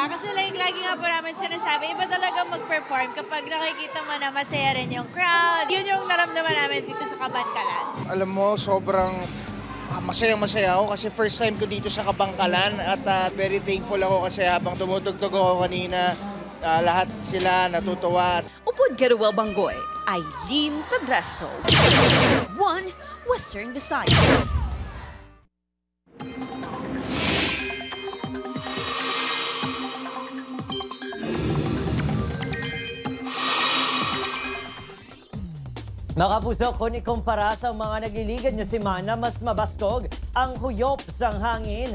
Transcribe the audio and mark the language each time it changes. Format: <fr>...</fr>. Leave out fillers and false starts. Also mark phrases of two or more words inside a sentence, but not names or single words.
<tl>Kasi lagi nga po namin sinasabi, iba talaga mag-perform kapag nakikita mo na masaya rin yung crowd. Yun yung naramdaman namin dito sa Kabangkalan. Alam mo, sobrang masayang-masaya ako kasi</tl> <en>first time</en> <tl>ko dito sa Kabangkalan at</tl> <en>very thankful</en> <tl>ako kasi habang tumutugtog ako kanina, lahat sila natutuwa.</tl> <hil>Upod Garuel Bangoy, Aileen Pedreso, One Western Visayas. Mga kapuso, kung ikumpara sa mga nagliligan niya semana, mas mabaskog ang huyop sang hangin.</hil>